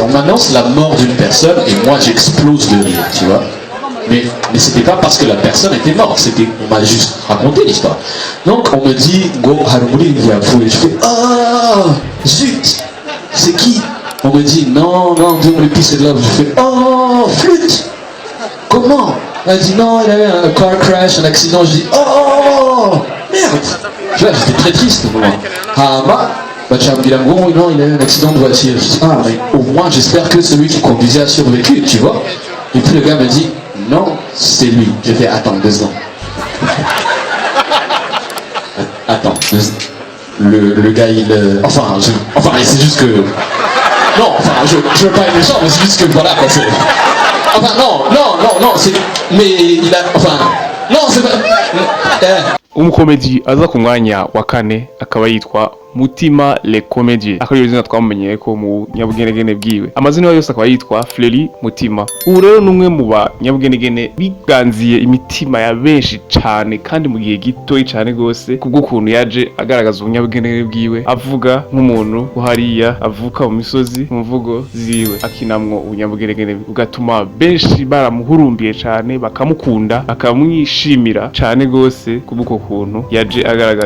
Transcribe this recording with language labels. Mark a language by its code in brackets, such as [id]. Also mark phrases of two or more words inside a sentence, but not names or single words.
[fr] On m'annonce la mort d'une personne, et moi, j'explose de rire, tu vois. Mais c'était pas parce que la personne était morte, on m'a juste raconté l'histoire. Donc on me dit, go Harmouri il vient fou, et je fais, oh zut, c'est qui? On me dit, non, donne le [en] peace and love. [fr] Je fais, oh flûte, comment? Elle dit, non, il y a eu un [en] car crash, [fr] un accident. Je dis, oh merde. Tu vois, j'étais très triste au moment. Ah bah tu vas me dire, bon, non, il y a eu un accident de voiture. Je dis, ah mais au moins j'espère que celui qui conduisait a survécu, tu vois. Et puis le gars me dit, non, c'est lui. J'ai fait, attends, 2 ans. Attends, le gars, Enfin, c'est juste que... Non, enfin, je veux pas être méchant, mais c'est juste que, voilà, quoi, c'est... Enfin, non, c'est... Mais il a... Enfin... Non, c'est pas... [rn] Umukomedi aza ku mwanya wa kane akaba yitwa Mutima Le Comédie, akaba izina twamenyeye ko mu nyabugenegene bwiwe. Amazina yose akaba yitwa Fleury Mutima. Ubu rero numwe mu banyabugenegene biganziye imitima ya benshi cyane kandi mu gihe gitoyi cyane gose, kubw'ukuntu yaje agaragaza ubunyabugenegene bwiwe, avuga nk'umuntu uhariya avuka mu misozi, mu mvugo ziwe, akinamwo ubunyabugenegene bugatuma benshi baramuhurumbiye cyane, bakamukunda, bakamwishimira cyane gose kubw'uko kuntu yaje agaragaza.